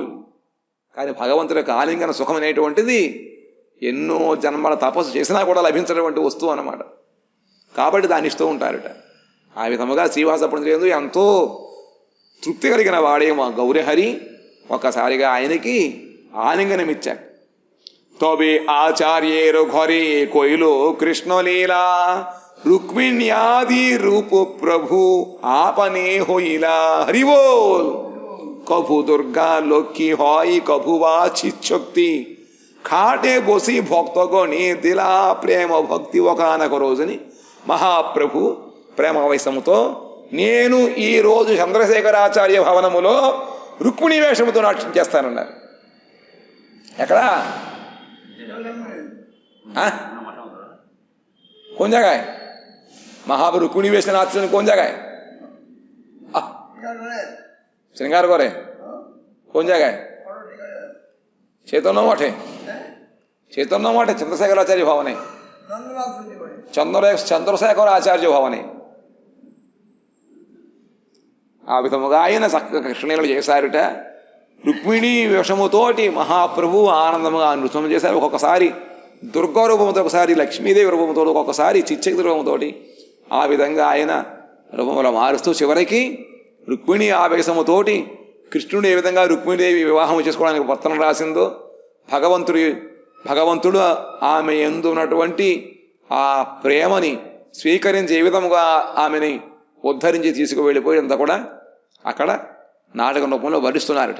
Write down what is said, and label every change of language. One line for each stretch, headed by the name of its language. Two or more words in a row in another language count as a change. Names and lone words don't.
Telugu: కానీ భగవంతుడి యొక్క ఆలింగన సుఖం అనేటువంటిది ఎన్నో జన్మల తపస్సు చేసినా కూడా లభించినటువంటి వస్తువు అన్నమాట. కాబట్టి దాన్ని ఇస్తూ ఉంటారట. ఆ విధముగా శ్రీవాస పండితుడు ఎంతో తృప్తి కలిగిన వాడే మా గౌరహరి ఒక్కసారిగా ఆయనకి ఆలింగనం ఇచ్చాడు.
Bangla: তবে আচার্যের ঘরে কইল কৃষ্ণলীলা, রুক্মিণ্যাদি রূপ প্রভু আপনে হইলা। হরি বল। কভু দুর্গা লক্ষ্মী হয়, কভু বা চিৎশক্তি, খাটে বসি ভক্তগণে দিলা প্রেম ভক্তি.
Telugu: ఒకనొక రోజుని మహాప్రభు ప్రేమ వయసముతో నేను ఈ రోజు చంద్రశేఖరాచార్య భవనములో రుక్మిణీ వేషముతో నాట్యం చేస్తానన్నారు. ఎక్కడ?
Hindi: कौन जगह है? महाप्रभु रुक्मिणी वेश नाट्य कौन जगह है? श्रृंगार करे कौन जगह है? चैतन्य मठ है। चैतन्य मठ है चंद्रशेखर आचार्य भवन है। चंद्रशेखर आचार्य भवन है।
Telugu: ఆ విధముగా ఆయన చక్కగా కృష్ణలీలలు చేశారట. రుక్మిణీ వేషముతోటి మహాప్రభు ఆనందముగా నృత్యం చేశారు. ఒక్కొక్కసారి దుర్గా రూపంతో, ఒకసారి లక్ష్మీదేవి రూపంతో, ఒక్కొక్కసారి చిచ్చక్తి రూపంతోటి ఆ విధంగా ఆయన రూపంలో మారుస్తూ చివరికి రుక్మిణి ఆవేశముతోటి కృష్ణుడు ఏ విధంగా రుక్మిణీదేవి వివాహం చేసుకోవడానికి పత్రం రాసిందో భగవంతుడు ఆమె యందు ఉన్నటువంటి ఆ ప్రేమని స్వీకరించి ఏ విధముగా ఆమెని ఉద్ధరించి తీసుకువెళ్ళిపోయిందంతా కూడా అక్కడ నాటక రూపంలో వర్ణిస్తున్నారట.